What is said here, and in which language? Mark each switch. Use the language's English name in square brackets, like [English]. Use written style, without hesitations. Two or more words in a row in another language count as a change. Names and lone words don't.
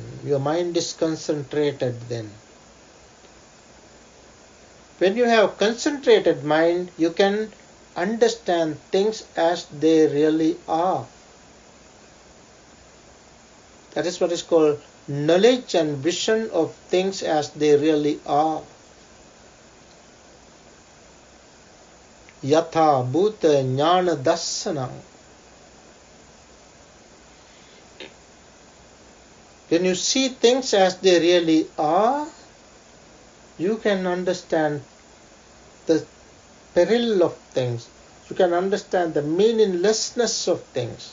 [English] Your mind is concentrated then. When you have concentrated mind, you can understand things as they really are. That is what is called knowledge and vision of things as they really are. [Pali] Yatha bhuta jnana dassana. [English] When you see things as they really are, you can understand the peril of things. You can understand the meaninglessness of things.